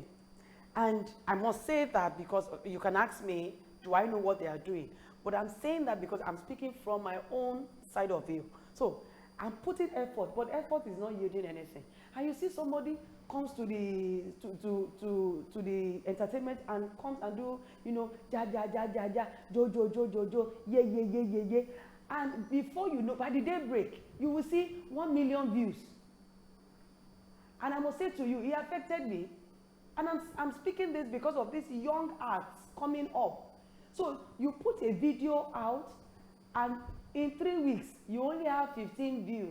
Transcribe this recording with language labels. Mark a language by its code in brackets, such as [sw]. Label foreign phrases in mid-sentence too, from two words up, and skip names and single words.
[en] And I must say that because you can ask me, do I know what they are doing? But I'm saying that because I'm speaking from my own side of view. So I'm putting effort, but effort is not yielding anything. And you see somebody comes to the entertainment and comes and do, you know, ja ja ja ja ja, jo, yeah yeah yeah yeah yeah, and before you know, by the day break, you will see 1 million views. And I must say to you, it affected me. And I'm speaking this because of these young arts coming up. So you put a video out, and in 3 weeks, you only have 15 views.